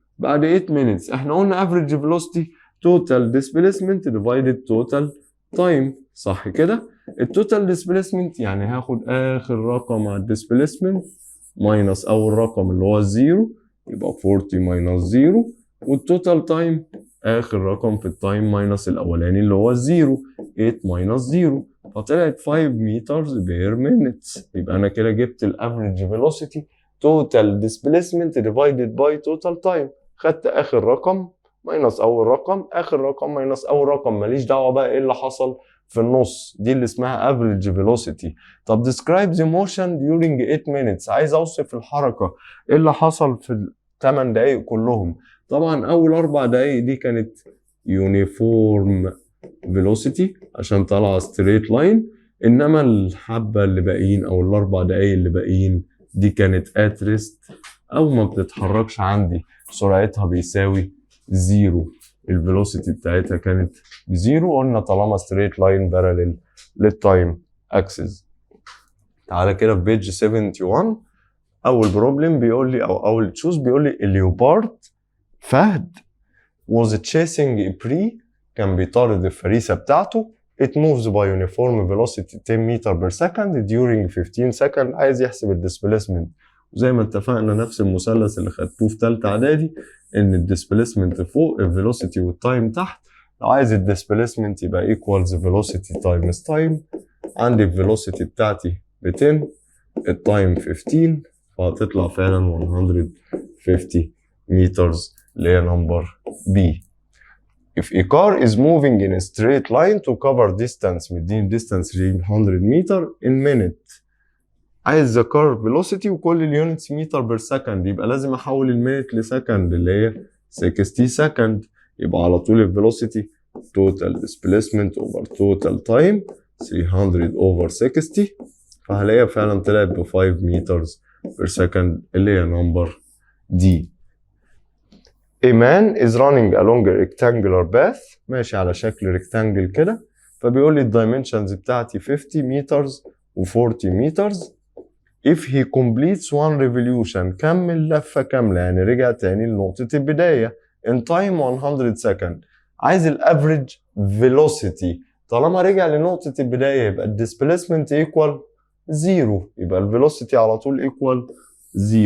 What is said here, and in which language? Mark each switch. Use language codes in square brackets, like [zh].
[ar] بعد 8 minutes احنا قلنا افريج فيلوسيتي توتال ديسبيسمنت ديفايدد توتال تايم، صح كده؟ التوتال ديسبيسمنت يعني هاخد اخر رقم على الديسبيسمنت ماينس اول رقم اللي هو الزيرو، يبقى 40 ماينس زيرو، والتوتال تايم اخر رقم في التايم ماينس الاولاني اللي هو الزيرو، 8 ماينس زيرو، فطلعت 5 مترز بير مينت. يبقى انا كده جبت الافريج فيلوسيتي توتال ديسبيسمنت ديفايدد باي توتال تايم. خدت اخر رقم ماينس اول رقم، اخر رقم ماينس اول رقم، ماليش دعوه بقى ايه اللي حصل في النص، دي اللي اسمها average velocity. طب [en] describe the motion during 8 minutes. [ar] عايز اوصف الحركه ايه اللي حصل في ال 8 دقايق كلهم. طبعا اول 4 دقايق دي كانت uniform velocity عشان طالعه straight line، انما الحبه اللي باقيين او ال4 دقايق اللي باقيين دي كانت at rest او ما بتتحركش عندي، سرعتها بيساوي زيرو، الفيلوسيتي بتاعتها كانت بزيرو. قلنا طالما ستريت لاين باراليل للتايم اكسس. تعالى كده في بيج 71 اول بروبلم بيقول لي او اول تشوز بيقول لي الليوبارد فهد [en] was chasing a prey، [ar] كان بيطارد الفريسه بتاعته. [en] it moves by uniform velocity 10 meter per second during 15 second. [ar] عايز يحسب الديسبيسمنت وزي ما اتفقنا نفس المثلث اللي خدتوه في تالتة اعدادي، ان الديسبيسمنت فوق الفيلوسيتي والتايم تحت. لو عايز الديسبيسمنت يبقى ايكوالز فيلوسيتي تايمز تايم. عندي الفيلوسيتي بتاعتي ب 10، التايم 15، فهتطلع فعلا 150 meters اللي هي نمبر بي. [en] If a car is moving in a straight line to cover distance، [ar] مديني [en] distance 300 meter in minute. [ar] عايز the car velocity وكل اليونتس متر بير سكند، يبقى لازم احول المينت لسكند اللي هي 60 سكند. يبقى على طول الفيلوسيتي total displacement over total time 300 over 60، فهلاقيها فعلا طلعت ب 5 meters per second اللي هي نمبر دي. [en] A man is running along a rectangular path، [ar] ماشي على شكل [en] rectangle [ar] كده، فبيقول لي الدايمنشنز بتاعتي [en] 50 meters و 40 meters. If he completes one revolution، [ar] كمل لفة كاملة يعني رجع تاني لنقطة البداية [en] in time 100 second. [ar] عايز ال average velocity، طالما رجع لنقطة البداية يبقى ال displacement equal 0، يبقى ال velocity على طول equal 0.